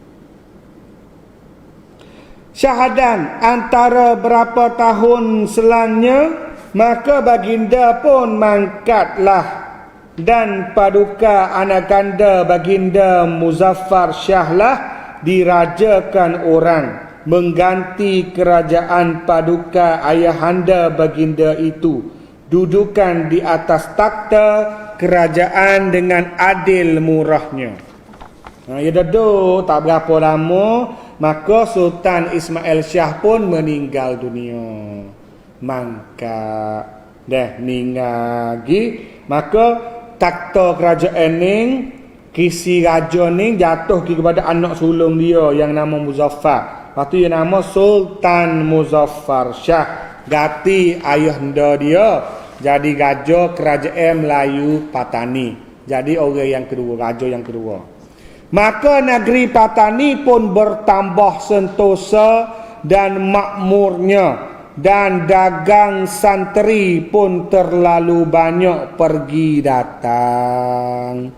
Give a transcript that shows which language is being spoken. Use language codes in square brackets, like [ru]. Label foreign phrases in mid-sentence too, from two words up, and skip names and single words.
[ms] Syahadan antara berapa tahun selangnya, maka baginda pun mangkatlah dan paduka anak kanda baginda Muzaffar Syahlah dirajakan orang mengganti kerajaan paduka ayahanda baginda itu, dudukan di atas takhta kerajaan dengan adil murahnya. Ya duduk tak berapa lama, maka Sultan Ismail Shah pun meninggal dunia. Maka dah meninggal lagi, maka takhta kerajaan ning kisi raja ning jatuh kepada anak sulung dia yang nama Muzaffar. Lepas tu dia nama Sultan Muzaffar Shah. Ganti ayahanda dia jadi raja kerajaan Melayu Patani. Jadi orang yang kedua, raja yang kedua. Maka negeri Patani pun bertambah sentosa dan makmurnya, dan dagang santri pun terlalu banyak pergi datang.